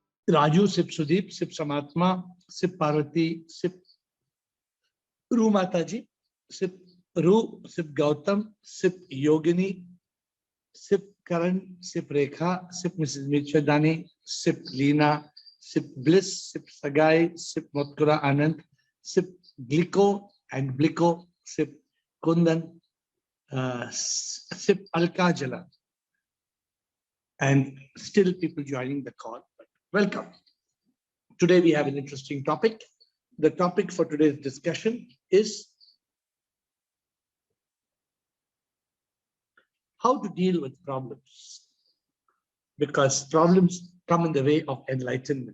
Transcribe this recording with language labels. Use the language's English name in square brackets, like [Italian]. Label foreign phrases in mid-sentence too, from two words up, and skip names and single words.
[English] Raju, Sip Sudeep, Sip Samatma, Sip Parvati, Sip Ru Mataji, Sip Ru, Sip Gautam, Sip Yogini, Sip Karan, Sip Rekha, Sip Mrs. Mirchadani, Sip Leena, Sip Bliss, Sip Sagai, Sip Motkura Anand, Sip Gliko and Bliko, Sip Kundan, Sip Alka Jala. And still people joining the call. But welcome. Today we have an interesting topic. The topic for today's discussion is how to deal with problems, because problems come in the way of enlightenment.